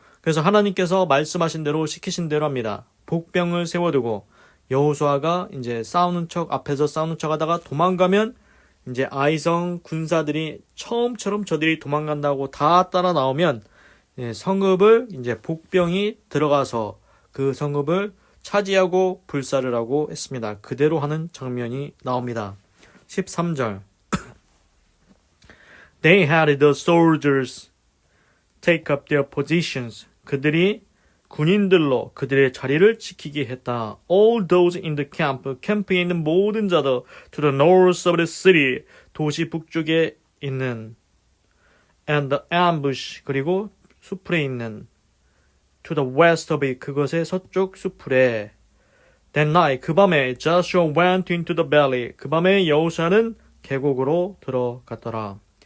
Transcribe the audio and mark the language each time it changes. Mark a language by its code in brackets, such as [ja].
[ko] 그래서 하나님께서 말씀하신 대로 시키신 대로 합니다. 복병을 세워두고 여호수아가 이제 앞에서 싸우는 척 하다가 도망가면 이제 아이성 군사들이 처음처럼 저들이 도망간다고 다 따라 나오면 성읍을 이제 복병이 들어가서 그 성읍을 차지하고 불사를 하고 했습니다. 그대로 하는 장면이 나옵니다. [en] 13절 They had the soldiers take up their positions. [ko] 그들이 군인들로 그들의 자리를 지키게 했다. [en] All those in the camp, [ko] 캠프에 있는 모든 자들 [en] to the north of the city, [ko] 도시 북쪽에 있는 [en] and the ambush, [ko] 그리고 수풀에 있는 [en] to the west of it, [ko] 그것의 서쪽 수풀에 [en] That night, [ko] 그 밤에 [en] Joshua went into the valley, [ko] 그 밤에 여호수아는 계곡으로 들어갔더라.